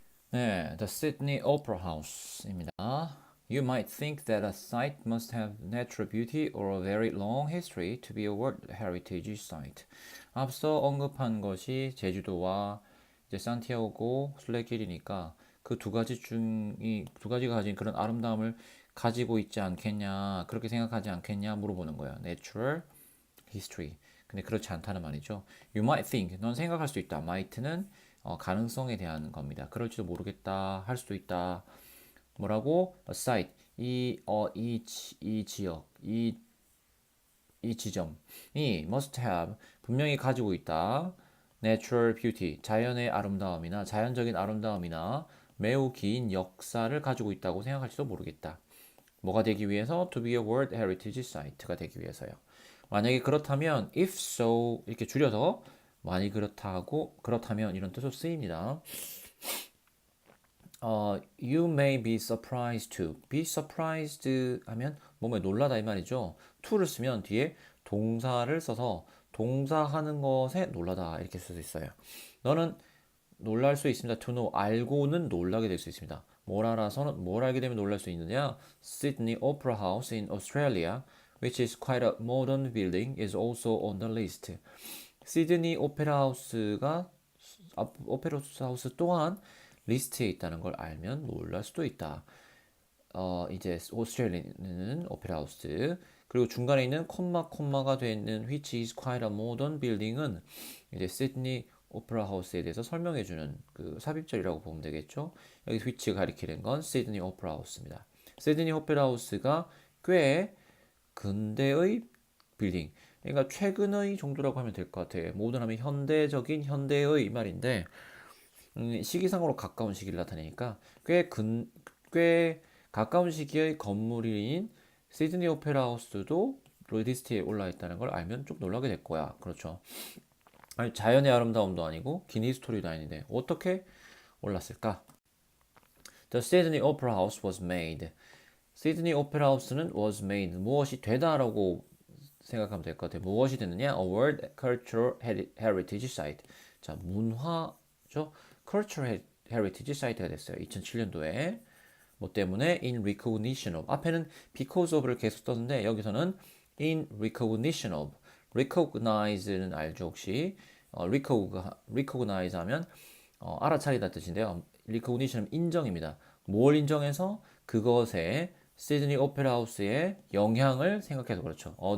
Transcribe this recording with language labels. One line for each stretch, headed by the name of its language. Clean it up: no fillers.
English: 네, The Sydney Opera House입니다. You might think that a site must have natural beauty or a very long history to be a World Heritage Site.
Korean: 앞서 언급한 것이 제주도와 이제 산티아고 순례길이니까 그 두 가지가 가진 그런 아름다움을 가지고 있지 않겠냐, 그렇게 생각하지 않겠냐 물어보는 거야.
English: Natural history.
Korean: 근데 그렇지 않다는 말이죠.
English: You might think,
Korean: 넌 생각할 수 있다. might는 가능성에 대한 겁니다. 그럴지도 모르겠다, 할 수도 있다. 뭐라고?
English: A site,
Korean: 이 지역, 이 지점이
English: must have,
Korean: 분명히 가지고 있다.
English: Natural beauty,
Korean: 자연의 아름다움이나 자연적인 아름다움이나 매우 긴 역사를 가지고 있다고 생각할지도 모르겠다. 뭐가 되기 위해서?
English: To be a World Heritage Site가
Korean: 되기 위해서요. 만약에 그렇다면
English: if so
Korean: 이렇게 줄여서 많이 그렇다고 그렇다면 이런 뜻으로 쓰입니다.
English: You may be surprised to. be surprised
Korean: 하면 뭐뭐 놀라다 이 말이죠. to를 쓰면 뒤에 동사를 써서 동사하는 것에 놀라다 이렇게 쓸 수 있어요. 너는 놀랄 수 있습니다.
English: to know
Korean: 알고는 놀라게 될 수 있습니다. 뭘 알아서는 뭘 알게 되면 놀랄 수 있느냐?
English: Sydney Opera House in Australia, which is quite a modern building, is also on the list.
Korean: 시드니 오페라 하우스가 오페라 하우스 또한 리스트에 있다는 걸 알면 놀랄 수도 있다. 이제 오스트레일리아는 오페라 하우스 그리고 중간에 있는 콤마가 되어 있는
English: which is quite a modern building
Korean: 은 이제 시드니 오페라 하우스에 대해서 설명해 주는 그 삽입절이라고 보면 되겠죠. 여기 which가 가리키는 건 시드니 오페라 하우스입니다. 시드니 오페라 하우스가 꽤 근대의 빌딩, 그러니까 최근의 정도라고 하면 될 것 같아요. 모든 하면 현대적인 현대의 말인데 시기상으로 가까운 시기를 나타내니까 꽤 가까운 시기의 건물인 시드니 오페라 하우스도 리스트에 올라 있다는 걸 알면 좀 놀라게 될 거야. 그렇죠. 아니, 자연의 아름다움도 아니고 긴 히스토리도 아닌데 어떻게 올랐을까?
English: The Sydney Opera House was made.
Korean: 시드니 오페라 하우스는
English: was made.
Korean: 무엇이 되다라고 생각하면 될 것 같아요. 무엇이 됐느냐?
English: A World Cultural Heritage Site.
Korean: 자, 문화죠.
English: Cultural Heritage Site가 됐어요.
Korean: 2007년도에. 뭐 때문에
English: in recognition of.
Korean: 앞에는
English: because of
Korean: 를 계속 썼는데 여기서는
English: in recognition of.
Korean: recognize는 알죠, 혹시? recognize 하면 알아차리다 뜻인데요. recognition은 인정입니다. 뭘 인정해서? 그것에 시드니 오페라 하우스의 영향을 생각해서 그렇죠.